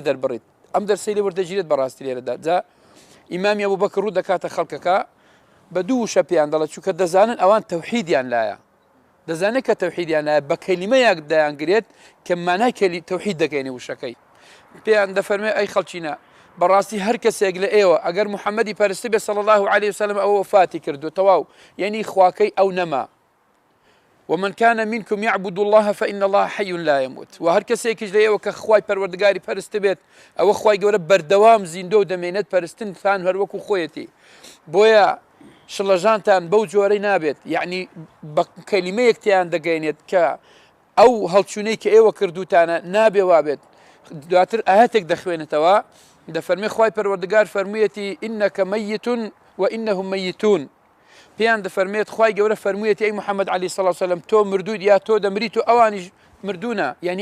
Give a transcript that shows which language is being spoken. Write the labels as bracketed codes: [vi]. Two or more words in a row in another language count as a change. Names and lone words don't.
[ckb] دەربڕیت ئەم دەرسەی لێ وەردەگیرێت بەڕاستی لێرەدا جا ئیمامی ئەبوبەکر ڕوو دەکاتە خەڵکەکە بە دوو وشە پێیان دەڵێت چونکە دەزانن ئەوان تەوحیدیان لایە دەزانێت کە تەوحیدیان لایە بە کەلیمەیەک دەیانگرێت کە مانای تەوحید دەکەینی وشەکەی پێیان دەفەرمێ ئەی خەڵچینە بەڕاستی هەر کەسێک لە ئێوە ئەگەر محەممەدی پەرستی بێ [ar] صلی الله عليه وسلم [ckb] ئەوە وەفاتی کردو تەواو یعنی خواکەی ئەو نەما [ar] ومن كان منكم يعبد الله فإن الله حي لا يموت [ckb] وهر کەسێکیش لە ئێوە کە خوای پەروەردگاری پەرست بێت ئەوە خوای گەورە بەردەوام زیندۆ دەمێنێت پەرستن تان هەر وەکو خۆیەتی بۆیە شڵەژانتان بەو جۆرەی نابێت یعنی بە کەلیمەیەکتیان دەگەێنێت کە ئەو هەڵچوونەی کە ئێوە کردوتانە نابێ وابێت دواتر ئاەتێک دەخوێنێتەوە دەفەرمێ خوای پەروەردگار فەرموویەتی [ar] ئینەکە مەیتون وئینەهم مەیتون [ckb] پێیان دەفەرمێت خوای گەورە فەرموویەتی ئەی محەممەد [ar] عەلەیهی سەڵات وسەلام [ckb] تۆ مردوویت یا تۆ دەمریت و ئەوانیش مردوونە یعنی